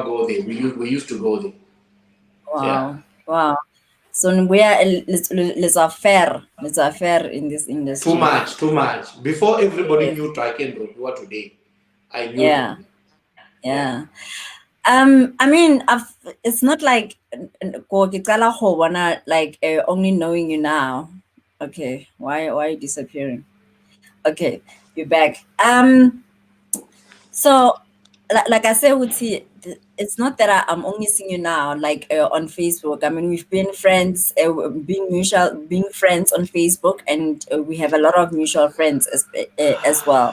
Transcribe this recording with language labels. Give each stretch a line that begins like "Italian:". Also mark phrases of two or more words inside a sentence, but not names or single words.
English: never go there. We used to go there. Yeah. Wow. Wow. So we are
French: les affaires
English: in this Too industry. much, too much. Before everybody Yes. knew Taken Robiwa today, I knew Yeah. them. Yeah. Yeah. I mean, it's not like
Tswana: ko ke qala go bona
English: like only knowing you now. Okay, why are you disappearing? Okay, you're back. So like I said, Uti, it's not that I'm only seeing you now, like on Facebook. I mean, we've been friends, being friends on Facebook, and we have a lot of mutual friends as well.